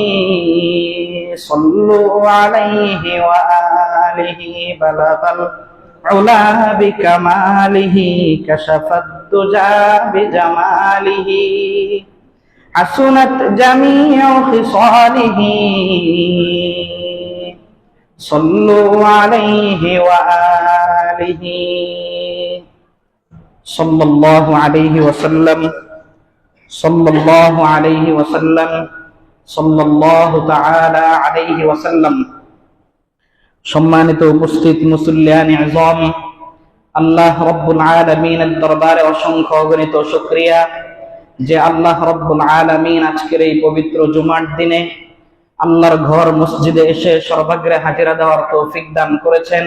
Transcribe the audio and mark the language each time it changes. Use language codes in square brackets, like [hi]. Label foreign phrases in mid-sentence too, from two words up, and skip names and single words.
[ar] صلوا علیہ وآلہ بلغ العلا بکمالہ کشف الدجا بجمالہ حسنت جمیع خصالہ صلوا علیہ وآلہ صلی اللہ علیہ وسلم صلی اللہ علیہ وسلم صلی اللہ تعالی علیہ وسلم [bn] সম্মানিত উপস্থিত মুসল্লিয়ান আযম, আল্লাহ [ar] رب العالمين [bn] দরবারে অসংখ্য অগণিত শুকরিয়া যে আল্লাহ [ar] رب العالمين [bn] আজকের এই পবিত্র জুমার দিনে আল্লাহর ঘর মসজিদে এসে সর্বাগ্রে হাজিরা দেওয়ার তৌফিক দান করেছেন।